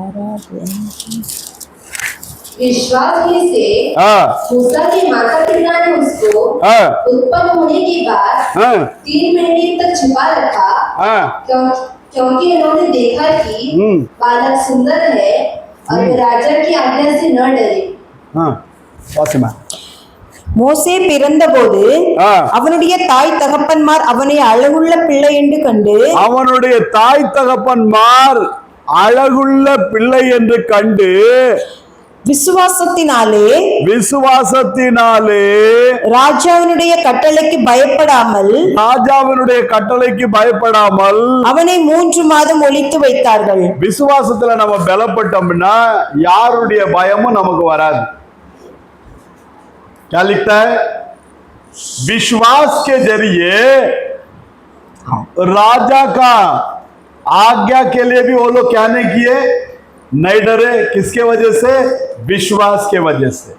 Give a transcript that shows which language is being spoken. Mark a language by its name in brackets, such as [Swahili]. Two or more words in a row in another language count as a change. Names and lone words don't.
[Hindi] विश्वास ही से मूसा के माता पिता ने उसको उत्पन्न होने के बाद 3 महीने तक छिपा रखा, क्योंकि उन्होंने देखा कि बालक सुंदर है और वे राजा की आज्ञा से न डरे। [Tamil] மோசே பிறந்தபோது அவனுடைய தாய் தகப்பன்மார் அவனை அழகுள்ள பிள்ளை என்று கண்டு, அவனுடைய தாய் தகப்பன்மார் அழகுள்ள பிள்ளை என்று கண்டு விசுவாசத்தினாலே ராஜாவினுடைய கட்டளைக்கு பயப்படாமல் அவனை 3 மாதம் ஒளித்து வைத்தார்கள். விசுவாசத்துல நம்ம பலப்பட்டோம்னா யாருடைய பயமும் நமக்கு வராது. [Hindi] क्या लिखता है? विश्वास के जरिए राजा का आज्ञा के लिए भी वो लोग क्या नहीं किए? नहीं डरे। किसके वजह से? विश्वास के वजह से।